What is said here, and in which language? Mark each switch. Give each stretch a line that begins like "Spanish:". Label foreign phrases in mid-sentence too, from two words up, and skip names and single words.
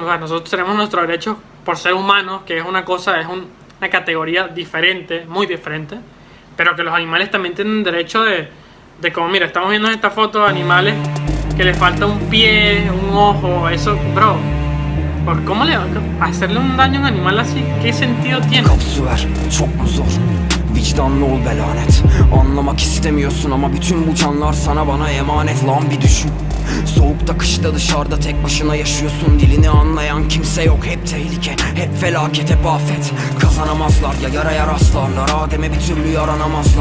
Spanish: O sea, nosotros tenemos nuestros derechos por ser humanos, que es una cosa, es una categoría diferente, muy diferente. Pero que los animales también tienen derecho de como, mira, estamos viendo en esta foto de animales que les falta un pie, un ojo, eso, bro. ¿Por cómo hacerle un daño a un animal así? ¿Qué sentido tiene?
Turkish: Vicdanlı ol be lanet. Anlamak istemiyorsun ama bütün bu canlar sana bana emanet. Lan bir düşün. Soğukta kışta dışarıda tek başına yaşıyorsun. Dilini anlayan kimse yok. Hep tehlike, hep felaket, hep afet. Kazanamazlar ya yaraya rastlarlar. Adem'e bir türlü yaranamazlar.